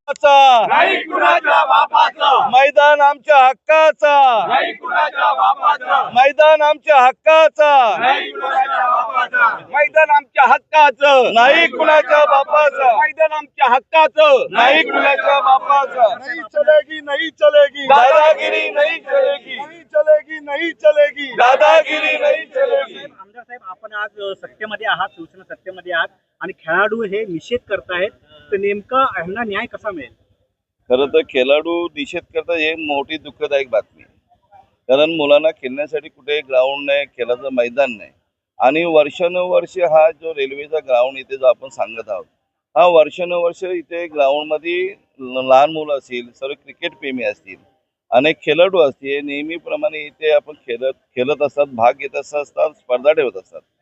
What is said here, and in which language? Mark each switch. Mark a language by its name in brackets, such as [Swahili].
[Marathi] नाही कुणाच्या बापाचा मैदान आमच्या हक्काचा, नाही कुणाच्या बापाचा मैदान आमच्या हक्काचा, नाही कुणाच्या बापाचा मैदान आमच्या हक्काचं, नाही कुणाच्या बापाचा मैदान आमच्या हक्काचं, नाही कुणाच्या बापाचा। [Hindi] नहीं चलेगी, नहीं चलेगी दादागिरी, नहीं चलेगी, नहीं चलेगी, नहीं चलेगी दादागिरी, नहीं चलेगी। [Marathi] आमदार साहेब, आपण आज सत्तेमध्ये आहात, शिवसेना सत्तेमध्ये आहात आणि खेळाडू हे निषेध करतायत, तर नेमका ह्यांना न्याय कसा मिळेल? खरं तर खेळाडू निषेध करतात हे मोठी दुःखदायक बातमी आहे। कारण मुलांना खेळण्यासाठी कुठे ग्राउंड नाही, खेळाचं मैदान नाही आणि वर्षानुवर्ष हा जो रेल्वेचा ग्राउंड इथे जो आपण सांगत आहोत, हा वर्षानुवर्ष इथे ग्राउंडमध्ये लहान मुलं असतील, सर्व क्रिकेट प्रेमी असतील, अनेक खेळाडू असतील, नेहमीप्रमाणे इथे आपण खेळत असतात, भाग घेत असतात, स्पर्धा ठेवत असतात।